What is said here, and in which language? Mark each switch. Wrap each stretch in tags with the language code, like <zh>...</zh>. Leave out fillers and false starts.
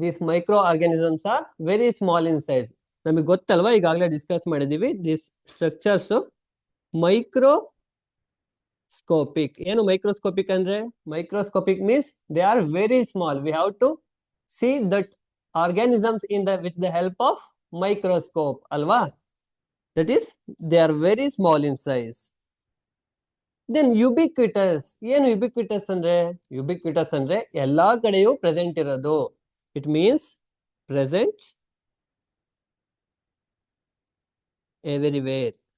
<en>These micro organisms are very small in size.</en> <kn>ನಮಗೆ ಗೊತ್ತಲ್ವಾ, ಈಗಾಗಲೇ ಡಿಸ್ಕಸ್ ಮಾಡಿದೀವಿ.</kn> <en>This structures microscopic.</en> <kn>ಏನು ಮೈಕ್ರೋಸ್ಕೋಪಿಕ್ ಅಂದ್ರೆ?</kn> <en>Microscopic means they are very small. We have to see that organisms with the help of microscope.</en> <kn>ಅಲ್ವಾ?</kn> <en>That is, they are very small in size. Then ubiquitous.</en> <kn>ಏನು ubiquitous ಅಂದ್ರೆ? ubiquitous ಅಂದ್ರೆ ಎಲ್ಲಾ ಕಡೆಯೂ present ಇರೋದು.</kn> <en>It means present everywhere.</en>